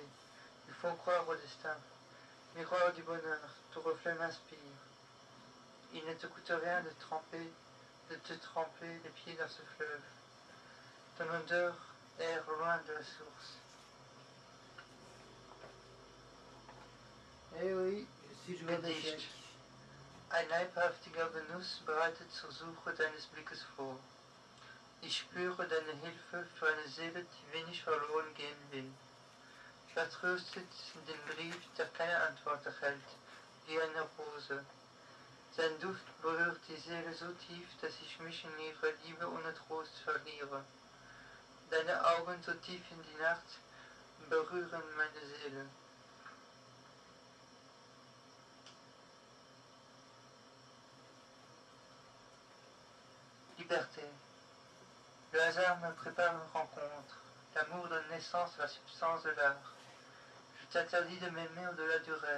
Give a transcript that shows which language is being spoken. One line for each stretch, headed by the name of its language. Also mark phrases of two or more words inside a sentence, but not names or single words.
French: Il faut croire au destin. Miroir du bonheur, ton reflet m'inspire. Il ne te coûte rien de te tremper les pieds dans ce fleuve. Ton odeur erre loin de la source. Eh oui, je suis joueur d'échecs.
German: Ein leibhaftiger Genuss bereitet zur Suche deines Blickes vor. Ich spüre deine Hilfe für eine Seele, die wenig verloren gehen will. Vertröstet den Brief, der keine Antwort erhält, wie eine Rose. Sein Duft berührt die Seele so tief, dass ich mich in ihre Liebe ohne Trost verliere. Deine Augen so tief in die Nacht berühren meine Seele.
French: Liberté. Le hasard me prépare une rencontre. L'amour donne naissance à la substance de l'art. Je t'interdis de m'aimer au-delà du rêve.